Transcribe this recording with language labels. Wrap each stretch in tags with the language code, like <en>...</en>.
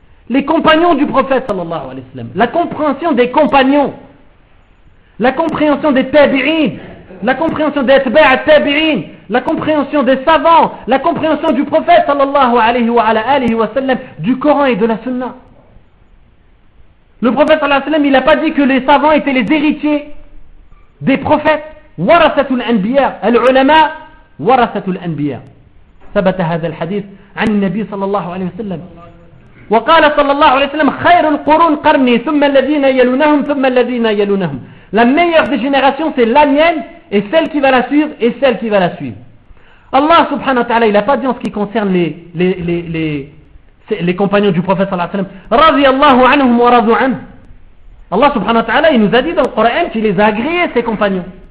<fr>Les compagnons du prophète sallallahu alayhi wa sallam, la compréhension des compagnons, la compréhension des tabi'in, la compréhension des tabi'in, la compréhension des savants, la compréhension du prophète sallallahu alayhi wa sallam, du Coran et de la Sunna. Le prophète sallallahu alayhi wa sallam, il n'a pas dit que les savants étaient les héritiers des prophètes.</fr> <ar>Warathatul anbiya, al-ulama warathatul anbiya. ثبت هذا الحديث عن النبي صلى الله عليه وسلم. وقال صلى الله عليه وسلم خير القرون قرني ثم الذين يلونهم ثم الذين يلونهم.</ar> <fr>La meilleure des générations, c'est la mienne et celle qui va la suivre et celle qui va la suivre. Allah subhanahu wa ta'ala, il n'a pas dit en ce qui concerne les compagnons du prophète sallallahu alayhi wa sallam, radiyallahu anhum wa radu an. Allah subhanahu wa ta'ala, il nous a dit dans le Coran qu'il les a agréés, ses compagnons.</fr>